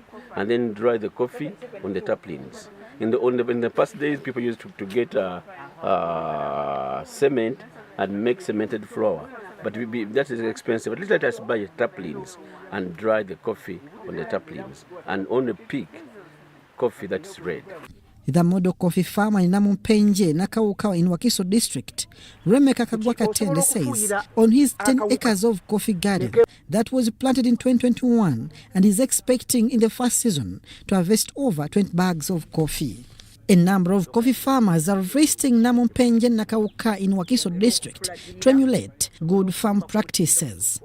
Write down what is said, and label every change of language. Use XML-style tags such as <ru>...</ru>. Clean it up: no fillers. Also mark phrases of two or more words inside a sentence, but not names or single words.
<en>And then dry the coffee on the taplings. In the past days, people used to get cement and make cemented flour. But that is expensive. At least let us buy taplings and dry the coffee on the taplings and only pick coffee that is red. The model coffee farmer in Namumpenje, Nakauka in Wakiso district, Remeka Kagwakatende says on his 10 acres of coffee garden that was planted in 2021 and is expecting in the first season to harvest over 20 bags of coffee. A number of coffee farmers are visiting Namumpenje and Nakauka in Wakiso district to emulate good farm practices.</en>